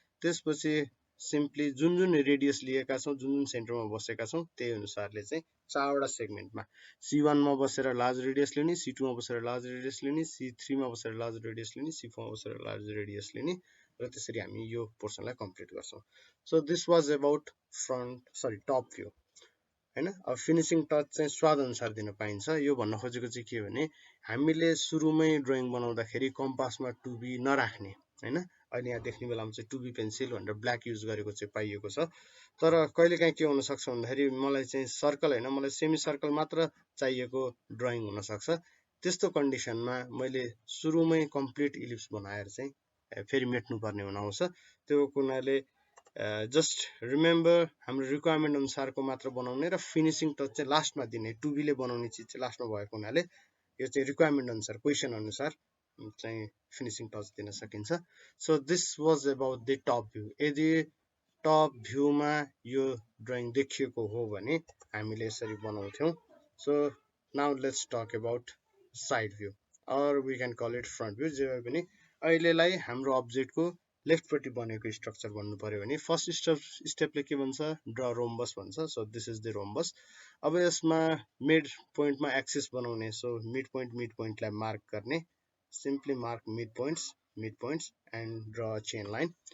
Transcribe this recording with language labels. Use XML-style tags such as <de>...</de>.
<ne>त्यसपछि सिम्पली जुन रेडियस लिएका छौं, जुन सेन्टरमा बसेका छौं त्यही अनुसारले चाहिँ 4 वटा सेगमेन्टमा C1 मा बसेर लार्ज रेडियस लिने, C2 मा बसेर लार्ज रेडियस लिने, C3 मा बसेर लार्ज रेडियस लिने, C4 मा बसेर लार्ज रेडियस लिने, र त्यसरी हामी यो पोर्सनलाई कम्प्लिट गर्छौं।</ne> <en>So this was about top view हैन।</en> <ne>अब फिनिशिङ टच चाहिँ स्वाद अनुसार दिन पाइन्छ। यो भन्न खोजेको चाहिँ के भने हामीले सुरुमै ड्रइङ बनाउँदाखेरि कम्पासमा 2B नराख्ने हैन। अहिले यहाँ देख्ने बेलामा चाहिँ 2B पेन्सिल भनेर ब्ल्याक युज गरेको चाहिँ पाइएको छ। तर कहिलेकाहीँ के हुन सक्छ भन्दाखेरि मलाई चाहिँ सर्कल हैन, मलाई सेमी सर्कल मात्र चाहिएको ड्रइङ हुन सक्छ। त्यस्तो कन्डिसनमा मैले सुरुमै कम्प्लिट इलिप्स बनाएर चाहिँ फेरि मेट्नु पर्ने हुन आउँछ। त्यो कुनाले जस्ट रिमेम्बर हाम्रो रिक्वायरमेन्ट अनुसारको मात्र बनाउने र फिनिशिङ टच चाहिँ लास्टमा दिने। 2B ले बनाउने चिज चाहिँ लास्टमा भएको हुनाले यो चाहिँ रिक्वायरमेन्ट अनुसार, क्वेसन अनुसार चाहिँ फिनिशिङ टच दिन सकिन्छ।</ne> <en>So this was about the top view.</en> <ne>यदि टप भ्यूमा यो ड्रइङ देखिएको हो भने हामीले यसरी बनाउँथ्यौं।</ne> <en>So now let's talk about side view or we can call it front view.</en> <ne>जे भए पनि अहिलेलाई हाम्रो अब्जेक्टको लेफ्टपट्टि बनेको स्ट्रक्चर भन्नु पर्यो भने फर्स्ट स्टेपले के भन्छ, ड्र रोम्बस भन्छ।</ne> <en>So this is the rhombus.</en> <ne>अब यसमा मिड पोइन्टमा एक्सिस बनाउने। सो मिड पोइन्टलाई मार्क गर्ने, simply</ne> <en>Mark mid points and draw a chain line.</en>